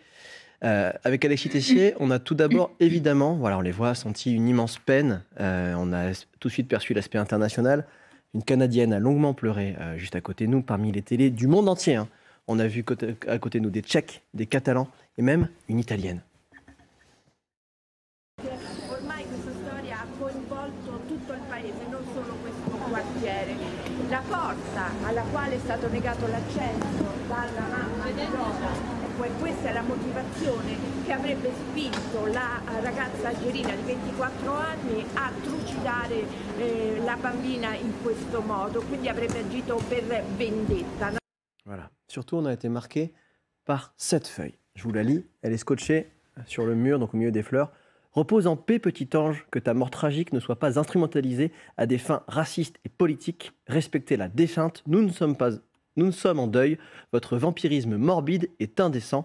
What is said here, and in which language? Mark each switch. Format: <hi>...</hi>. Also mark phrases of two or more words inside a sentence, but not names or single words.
<fr>Avec Alexis Tessier, on a tout d'abord, évidemment, voilà, on les voit, senti une immense peine. On a tout de suite perçu l'aspect international. Une Canadienne a longuement pleuré juste à côté de nous, parmi les télés du monde entier. Hein. On a vu à côté de nous des Tchèques, des Catalans et même une Italienne.</fr> <it>Ormai questa storia ha coinvolto tutto il paese, non solo questo quartiere. La forza alla quale è stato negato l'accesso dalla mamma di Lola, questa è la motivazione che avrebbe spinto la ragazza algerina di 24 anni a trucidare la bambina in questo modo, quindi avrebbe agito per vendetta.</it> <fr>Voilà. Surtout, on a été marqué par cette feuille. Je vous la lis, elle est scotchée sur le mur, donc au milieu des fleurs. Repose en paix, petit ange, que ta mort tragique ne soit pas instrumentalisée à des fins racistes et politiques. Respectez la défunte, nous ne sommes en deuil, votre vampirisme morbide est indécent.</fr>